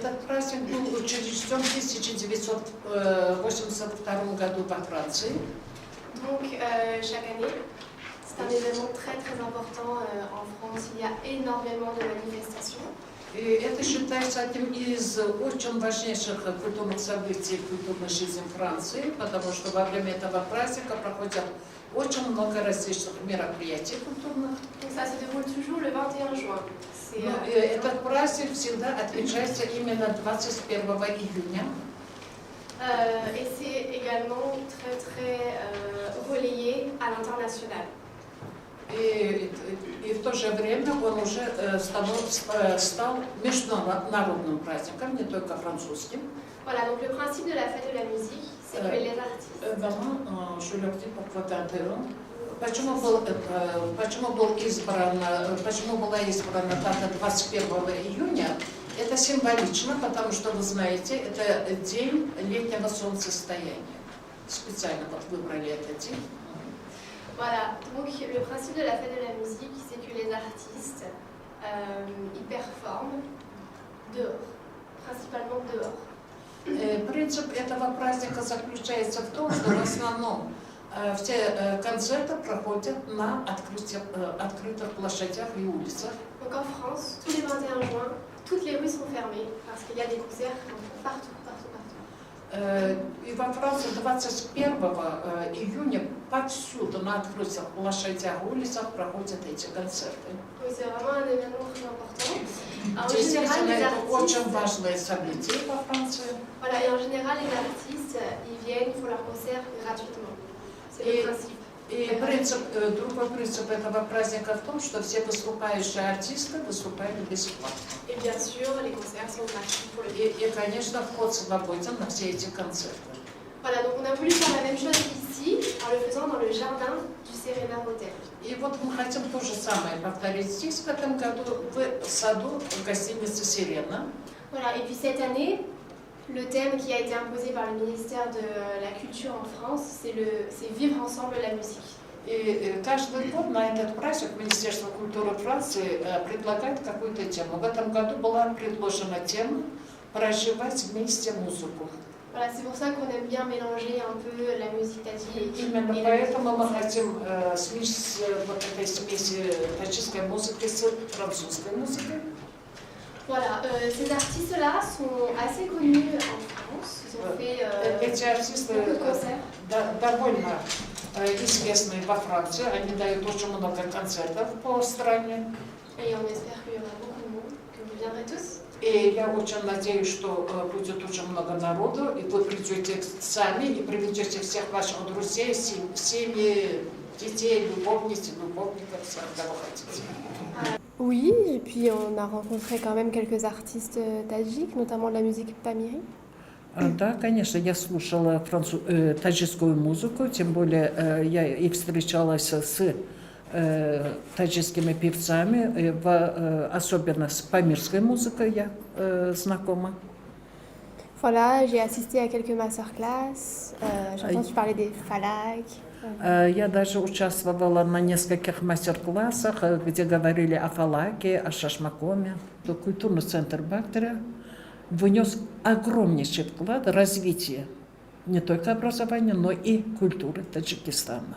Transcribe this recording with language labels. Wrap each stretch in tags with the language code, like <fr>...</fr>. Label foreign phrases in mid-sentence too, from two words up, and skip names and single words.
<ru>праздник был учрежден в 1982 году во Франции.</ru> <fr>Donc, chaque année, c'est un événement très très important en France. Il y a énormément de manifestations.</fr> <ru>И это считается одним из очень важнейших культурных событий в культурной жизни Франции, потому что во время этого праздника проходят очень много различных мероприятий культурных.</ru> <fr>Donc ça se déroule toujours le 21 juin.</fr> <ru>Этот праздник всегда отмечается именно 21 июня.</ru> <fr>Et c'est également très très relayé à l'international.</fr> <ru>И в то же время он уже стал международным праздником, не только французским.</ru> <fr>Voilà, donc le principe de la fête de la musique, c'est que les artistes...</fr> <ru>Почему была избрана дата 21 июня? Это символично, потому что, вы знаете, это день летнего солнцестояния. Специально вот выбрали этот день.</ru> <fr>Voilà, donc le principe de la fête de la musique, c'est que les artistes, ils performent dehors, principalement dehors.</fr> <ru>Принцип этого праздника заключается в том, что в основном все концерты проходят на открытых площадях и улицах.</ru> <fr>Donc en France, tous les 21 juin, toutes les rues sont fermées parce qu'il y a des concerts partout.</fr> <ru>И во Франции 21 июня повсюду на открытых площадях и улицах проходят эти концерты.</ru> <fr>Oui, c'est vraiment un événement très important. En</fr> <ru>Действительно,</ru> <fr>général, les</fr> <ru>это очень</ru> <fr>artistes,</fr> <ru>важное событие во Франции.</ru> <fr>voilà, et en général, les artistes, ils viennent, ils font leurs concerts gratuitement. C'est le principe.</fr> <ru>И другой принцип этого праздника в том, что все выступающие артисты выступают бесплатно.</ru> <fr>Et bien sûr, les concerts sont gratuits pour le</fr> <ru>И, конечно, вход свободен на все эти концерты.</ru> <fr>Voilà, donc on a voulu faire la même chose ici, en le faisant dans le jardin du Serena Hotel.</fr> <ru>И вот мы хотим то же самое повторить здесь, в этом году, в саду гостиницы «Сирена».</ru> <fr>Voilà, et puis cette année, le thème qui a été imposé par le ministère de la Culture en France, c'est vivre ensemble la musique.</fr> <ru>И каждый год на этот праздник Министерство культуры Франции предлагает какую-то тему. В этом году была предложена тема «Проживать вместе музыку».</ru> <fr>Voilà, c'est pour ça qu'on aime bien mélanger un peu la musique tadjik.</fr> <ru>Именно поэтому мы хотим смесь вот этой смеси таджикской музыки с французской музыкой.</ru> <fr>Voilà, ces artistes-là sont assez connus en France. Ils ont fait beaucoup de concerts.</fr> <ru>Довольно известные во Франции. Они дают очень много концертов по стране.</ru> <fr>Et on espère qu'il y aura beaucoup de monde, que vous viendrez tous.</fr> <ru>И я очень надеюсь, что будет очень много народу, и вы придете сами, и приведете всех ваших друзей, семьи, детей, любовниц, любовников, всех, кого хотите.</ru> <fr>Oui, et puis on a rencontré quand même quelques artistes tadjiks, notamment de la musique pamiri.</fr> <ru>Да, конечно, я слушала таджикскую музыку, тем более я и встречалась с таджикскими певцами, особенно с памирской музыкой я знакома.</ru> <fr>Voilà, j'ai assisté à quelques masterclass, j'ai entendu parler des falak.</fr> <ru>Я даже участвовала на нескольких мастер-классах, где говорили о фалаке, о шашмакоме. Культурный центр Бактаря внес огромнейший вклад в развитие не только образования, но и культуры Таджикистана.</ru>